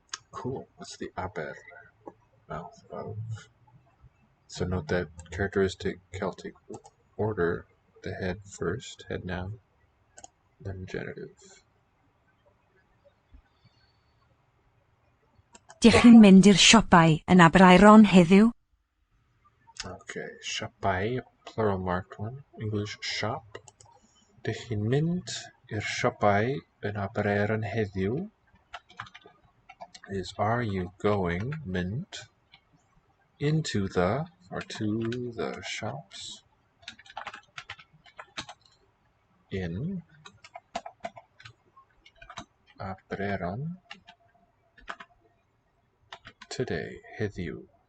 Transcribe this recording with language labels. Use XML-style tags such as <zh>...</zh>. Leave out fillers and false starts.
<en>Cool. That's the aber mouth of. So note that characteristic Celtic order, the head first, head noun, then genitive.</en> <cy>Dych chi'n mynd i'r siopau yn Aberaeron heddiw?</cy> <en>Okay, siopau, plural marked one. English shop.</en> <cy>Dych chi'n mynd i'r siopau yn Aberaeron heddiw</cy> <en>is are you going, mynd, into the, or to the shops in Aberaeron today, heddiw.</en>